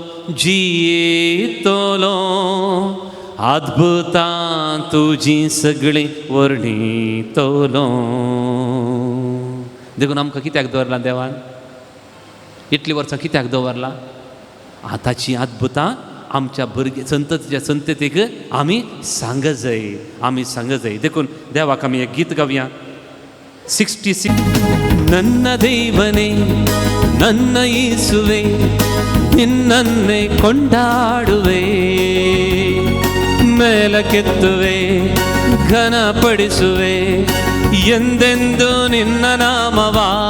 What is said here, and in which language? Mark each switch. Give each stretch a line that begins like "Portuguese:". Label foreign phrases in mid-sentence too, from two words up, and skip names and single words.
Konkani: जियेतलो अद्भुतां तुजीं सगळीं वर्णितलो देखून आमकां कित्याक दवरलां देवान इतलीं वर्सां कित्याक दवरलां आतांची अद्भुतां आमच्या भुरगे संततीच्या संततीक आमी सांग जाय देखून देवाक आमी एक गीत गावया 66
Kannada: ನನ್ನ ದೇವನೇ ನನ್ನ ಯೇಸುವೆ ನಿನ್ನನ್ನೇ ಕೊಂಡಾಡುವೆ ಮೇಲಕ್ಕೆತ್ತುವೆ ಘನಪಡಿಸುವೆ ಎಂದೆಂದು ನಿನ್ನ ನಾಮವಾ